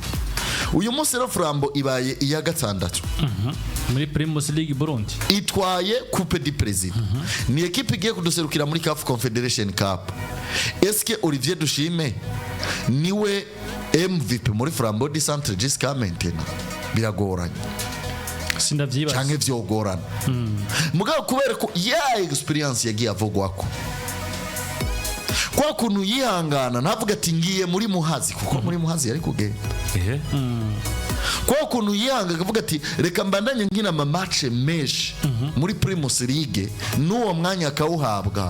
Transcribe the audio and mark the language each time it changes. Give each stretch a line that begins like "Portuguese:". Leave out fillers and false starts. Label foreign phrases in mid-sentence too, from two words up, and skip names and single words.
Rundi: Uyu munsi rero Flambeau ibaye iya gatandatu muri Primus League Burundi, itwaye Coupe du President. Ni ekipe igiye kuduserukira muri CAF Confederation Cup. Eske Olivier Dushime niwe MVP muri Flambeau du Centre
French: jusqu'à maintenant?
Rundi: Biragoranye, sindavyibaza canke vyogorana. Mugabo kubera ko ya experience yagiye avugwako, kwa kuntu yihangana ntavuga ati ngiye muri Muhazi, kuko muri Muhazi yari kugenda. Kwa kuntu yihanga akavuga ati reka mbandanye nkina ma match menshi muri Primus League, n'uwo mwanya akawuhabwa.